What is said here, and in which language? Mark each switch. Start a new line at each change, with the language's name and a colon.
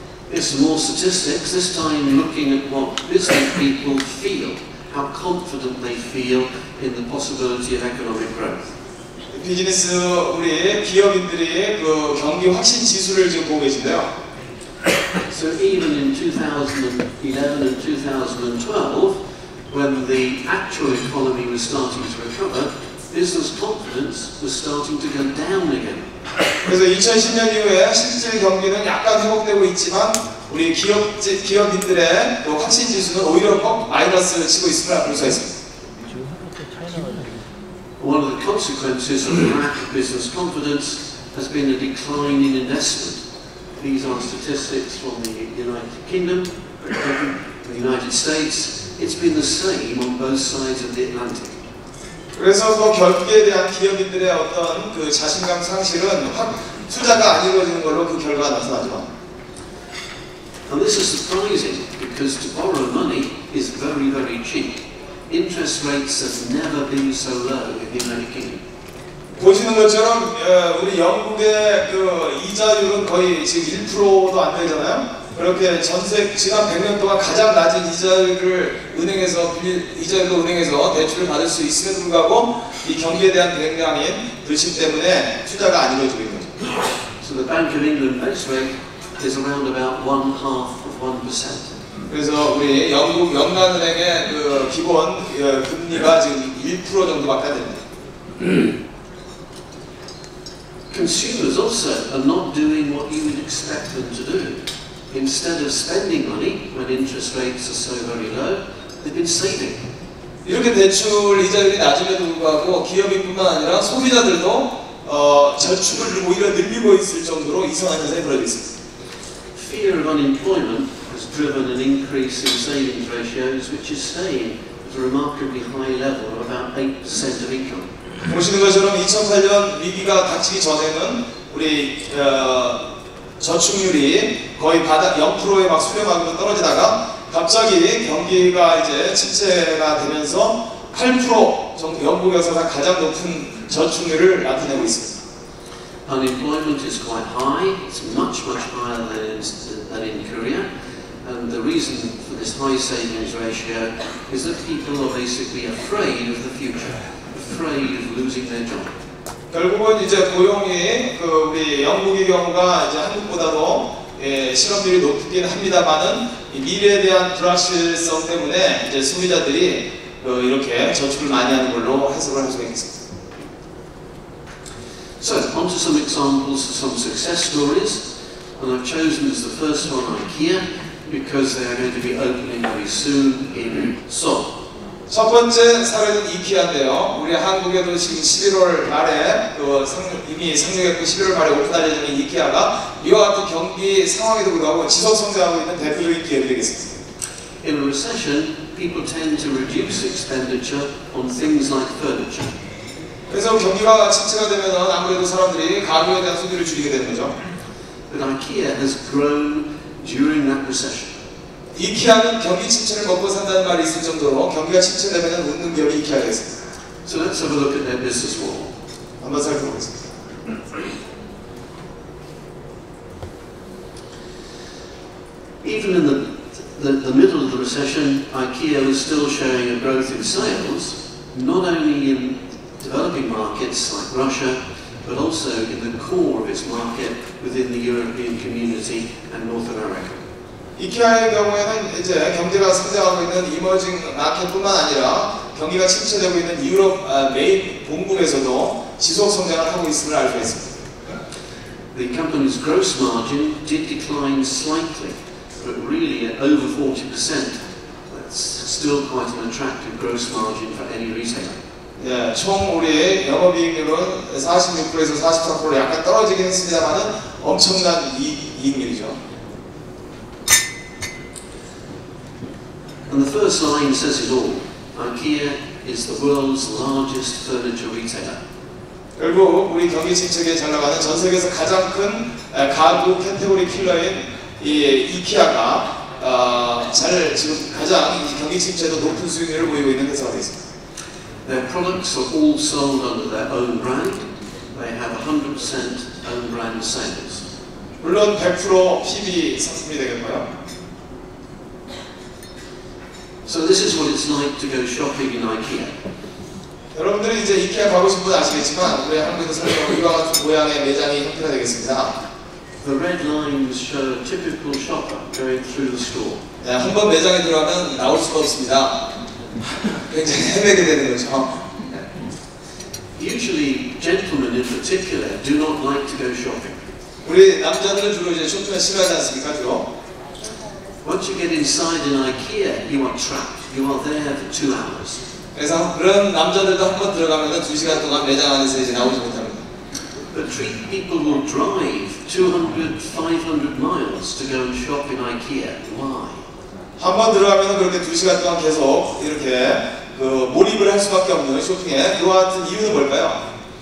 English: Here's some more statistics, this time looking at what business people feel, how confident they feel in the possibility of economic growth.
Korean: 비즈니스 우리 기업인들이 그 경기 확신 지수를 지금 보고 계신데요.
English: So even in 2011 and 2012, when the actual economy was starting to recover, business confidence was starting to go down again.
Korean: 그래서 2010년 이후에 실제 경기는 약간 회복되고 있지만 우리 기업인들의 그 확신 지수는 오히려 마이너스를 치고 있음을 볼 수가 있습니다.
English: One of the consequences of the lack of business confidence has been a decline in investment. These are statistics from the United Kingdom, the United States. It's been the same on both sides of the Atlantic.
Korean: 그래서 그 경기에 대한 기업인들의 어떤 그 자신감 상실은 투자가 안 이루어지는 걸로 그 결과가 나타나죠.
English: And this is surprising because to borrow money is very, very cheap. Interest rates have never been so low in the United Kingdom.
Korean: 보시는 것처럼 우리 영국의 그 이자율은 거의 지금 1%도 안 되잖아요. 그렇게 지난 100년 동안 가장 낮은 이자율로 은행에서 대출을 받을 수 있음에도 불구하고 이 경기에 대한 굉장히 불신 때문에 투자가 안 이루어지고 있는 거죠.
English: So the Bank of England base rate is around about 0.5%.
Korean: 그래서 우리 영국 연간은행의 그 기본 금리가 지금 1% 정도밖에 안 됩니다.
English: Consumers also are not doing what you would expect them to do. Instead of spending money when interest rates are so very low, they've been saving.
Korean: 이렇게 대출 이자율이 낮음에도 불구하고 기업인뿐만 아니라 소비자들도 저축을 오히려 늘리고 있을 정도로 이상한 현상이 벌어지고 있습니다.
English: Fear of unemployment has driven an increase in savings ratios, which is staying at a remarkably high level of about 8% of income.
Korean: 보시는 것처럼 2008년 위기가 닥치기 전에는 우리 저축률이 거의 바닥 0%에 막 수렴하고 떨어지다가 갑자기 경기가 이제 침체가 되면서 8% 정도 영국에서 가장 높은 저축률을 나타내고 있습니다.
English: Unemployment is quite high. It's much higher than in Korea. And the reason for this high savings ratio is that people are basically afraid of the future, afraid of losing their job.
Korean: 결국은 이제 고용이 우리 영국의 경우가 이제 한국보다도 실업률이 높긴 합니다만은 미래에 대한 불확실성 때문에 이제 소비자들이 이렇게 저축을 많이 하는 걸로 해석을 할 수가 있겠습니다.
English: So, on to some examples of some success stories, and I've chosen as the first one IKEA because they are going to be opening very soon in Seoul.
Korean: 첫 번째 사례는 이케아인데요. 우리 한국에도 지금 11월 말에 이미 상륙했고 11월 말에 오픈할 예정인 이케아가 이와 같은 경기 상황에도 불구하고 지속 성장하고 있는 대표적인 기업이 되겠습니다.
English: In a recession, people tend to reduce expenditure on things like furniture.
Korean: 그래서 경기가 침체가 되면 아무래도 사람들이 가구에 대한 소비를 줄이게 되는 거죠.
English: But IKEA has grown during that recession.
Korean: 이케아는 경기 침체를 먹고 산다는 말이 있을 정도로 경기가 침체되면 웃는 기업이 이케아가 있습니다.
English: So let's have a look at their business model.
Korean: 한번 살펴보겠습니다.
English: Even in the middle of the recession, IKEA was still showing a growth in sales, not only in developing markets like Russia, but also in the core of its market within the European community and North America.
Korean: 이케아의 경우에는 이제 경제가 성장하고 있는 이머징 마켓뿐만 아니라 경기가 침체되고 있는 유럽 메인 본국에서도 지속 성장을 하고 있음을 알 수 있습니다.
English: The company's gross margin did decline slightly, but really at over 40%. That's still quite an attractive gross margin for any retailer.
Korean: 예, 총 우리의 영업이익률은 46%에서 44%로 약간 떨어지긴 했습니다만은 엄청난 이익률이죠.
English: And the first line says it all. IKEA is the world's largest furniture retailer.
Korean: 결국 우리 경기 침체에 잘 나가는 전 세계에서 가장 큰 가구 카테고리 킬러인 이 이케아가 지금 가장 이 경기 침체도 높은 수익률을 보이고 있는 회사가 되겠습니다.
English: Their products are all sold under their own brand. They have 100% own brand sales.
Korean: 물론 100% PB 상품이 되겠고요.
English: So this is what it's like to go shopping in IKEA.
Korean: 여러분들이 이제 이케아 가고 싶은 분 아시겠지만 우리 한국에서 설명 이와 같은 모양의 매장이 형태가 되겠습니다.
English: The red lines show a typical shopper going through the store.
Korean: 네, 한번 매장에 들어가면 나올 수가 없습니다. 굉장히 헤매게 되는 거죠.
English: Usually, gentlemen in particular do not like to go shopping.
Korean: 우리 남자들은 주로 이제 쇼핑을 싫어하지 않습니까, 주로?
English: Once you get inside an IKEA, you are trapped. You are there for 2 hours.
Korean: 그래서 그런 남자들도 한번 들어가면 2시간 동안 매장 안에서 이제 나오지 못합니다.
English: But people will drive 200, 500 miles to go and shop in IKEA. Why?
Korean: 한번 들어가면 그렇게 2시간 동안 계속 이렇게 몰입을 할 수밖에 없는 쇼핑에 그와 같은 이유는 뭘까요?